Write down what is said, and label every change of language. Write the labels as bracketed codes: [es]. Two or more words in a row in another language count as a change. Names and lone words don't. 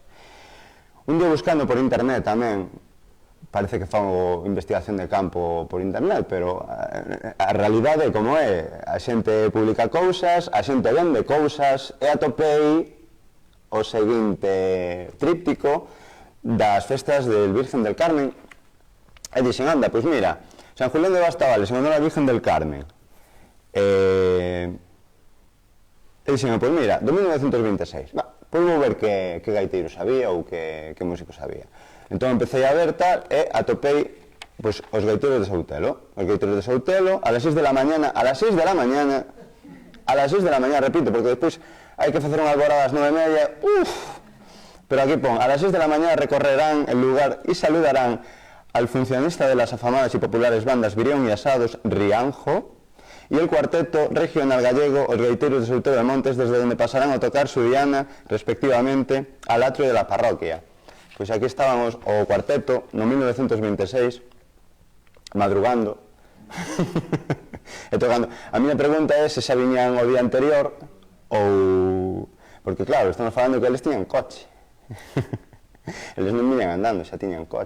[gl] Un día buscando por internet tamén, parece que fago investigación de campo por internet, pero a realidade é como é, a xente publica cousas, a xente vende cousas, e atopei o seguinte tríptico das festas del Virgen del Carmen, e dixen, anda, pois mira, San Julián de Bastavales, en honor a Virgen del Carmen, e dixen, pois mira, do 1926, pois vou ver que gaiteiros había ou que músicos había. Entón empecé a ver tal e atopei pois, os gaiteiros de Soutelo. Os gaiteiros de Soutelo [es] a las 6 de la mañana, [gl] repito, porque despois hai que facer unha alborada ás 9:30, pero aquí pon, [es] a las 6 de la mañana recorrerán el lugar y saludarán al funcionista de las afamadas y populares bandas Virión y Asados, Rianjo, y el cuarteto regional gallego, os gaiteiros de Soutelo de Montes, desde donde pasarán a tocar su diana, respectivamente, al atrio de la parroquia. [gl] Pois aquí estábamos o cuarteto, no 1926, madrugando, e tocando. A miña pregunta é se xa viñan o día anterior, ou... Porque, claro, estamos falando que eles tiñan coche. Eles non viñan andando, xa tiñan coche.